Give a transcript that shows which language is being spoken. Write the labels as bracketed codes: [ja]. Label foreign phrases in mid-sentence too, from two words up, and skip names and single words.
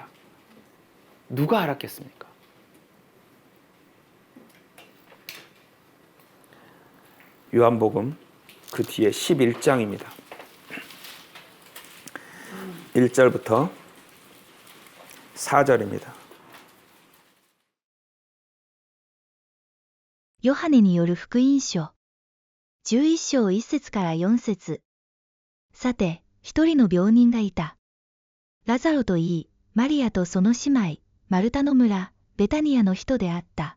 [ko] 누가 알았겠습니까? 요한복음 그 뒤에 11장입니다. 1절부터 4절입니다. [ja] ヨハネによる福音書11章1節から4節。さて、一人の病人がいた。ラザロといい、マリアとその姉妹、マルタの村、ベタニアの人であった。